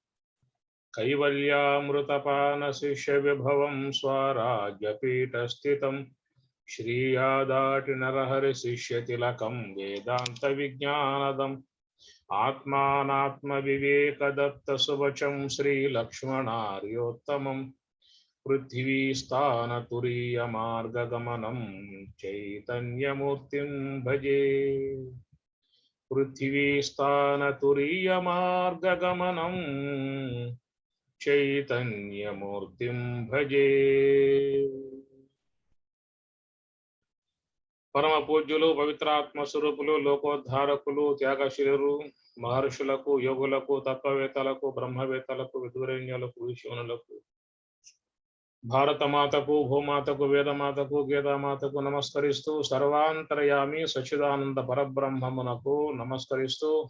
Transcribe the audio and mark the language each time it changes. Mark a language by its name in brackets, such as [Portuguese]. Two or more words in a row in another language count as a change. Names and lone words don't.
[Sanskrit] कैवल्यामृतपान शिष्य विभवं स्वराज्यपीठस्थितं श्रीयादाटि नरहरि शिष्य तिलकं वेदांत विज्ञानदम् आत्मानात्मविवेकदत्त सुवचं श्रीलक्ष्मणार्योत्तमं पृथ्वीस्थानतुरीयमार्गगमनं चैतन्यमूर्तिं भजे। पृथ्वीस्थानतुरीयमार्गगमनं चैतन्यमूर्तिं भजे। [Telugu] పరమ పూజ్యులు పవిత్రాత్మ స్వరూపులు లోకోద్ధారకులు త్యాగశీలురు మహర్షులకు యోగులకు తత్వవేత్తలకు బ్రహ్మవేత్తలకు విదురేణ్యులకు విష్ణువులకు భారతమాతకు భూమాతకు వేదమాతకు గీతామాతకు నమస్కరిస్తూ సర్వాంతర్యామి సచ్చిదానంద పరబ్రహ్మమునకు నమస్కరిస్తూ